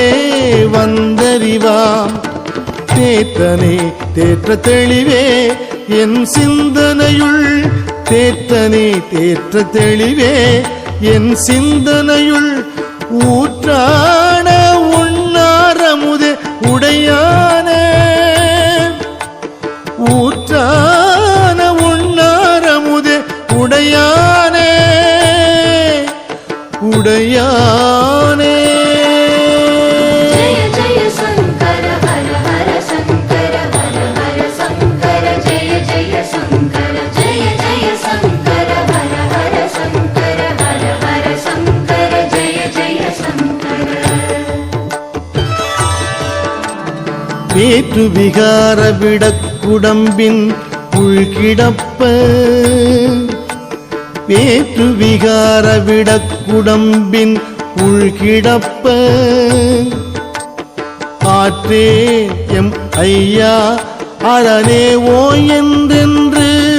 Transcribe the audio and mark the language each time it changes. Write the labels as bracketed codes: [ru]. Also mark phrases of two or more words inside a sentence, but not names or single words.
[ta] வந்தறிவாம் தேற்றனே தேற்ற தெளிவே என் சிந்தனையுள் தேற்றனே தேற்ற தெளிவே என் சிந்தனையுள் ஊற்றான உண்ணாரமுதே உடையானே ஊற்றான உண்ணாரமுதே உடையானே உடையானே [hi] जय जय शंकर हर हर शंकर हर हर शंकर जय जय शंकर जय जय शंकर हर हर शंकर जय जय शंकर [ta] வேற்று விகார விடக்குடம்பின் உள்கிடப்ப வேற்று விகார விடக்குடம்பின் உள்கிடப்ப ஆற்றே எம் ஐயா அரணே ஓ என்றென்று